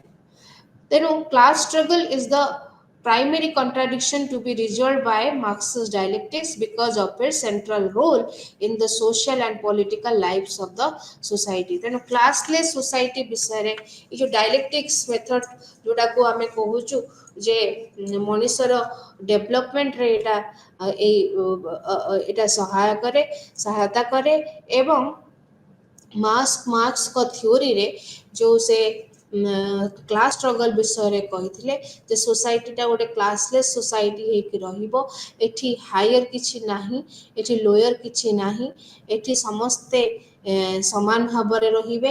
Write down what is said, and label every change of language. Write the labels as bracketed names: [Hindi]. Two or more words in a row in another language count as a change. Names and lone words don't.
[English] Class struggle is the primary contradiction to be resolved by Marxist dialectics because of its central role in the social and political lives of the society. Classless society [Odia] ବିଷୟରେ ଏ ଯେଉଁ [English] dialectics method [Odia] ଯୋଉଟାକୁ ଆମେ କହୁଛୁ ଯେ ମଣିଷର ଡେଭଲପମେଣ୍ଟରେ ଏଇଟା ସହାୟତା କରେ ଏବଂ ମାର୍କ୍ସଙ୍କ ଥିଓରିରେ ଯେଉଁ ସେ [English] class struggle [Odia] ବିଷୟରେ କହିଥିଲେ ଯେ ସୋସାଇଟିଟା ଗୋଟେ [English] classless society [Odia] ହେଇକି ରହିବ, ଏଠି ହାୟର କିଛି ନାହିଁ, ଏଠି ଲୋୟର କିଛି ନାହିଁ, ଏଠି ସମସ୍ତେ ସମାନ ଭାବରେ ରହିବେ।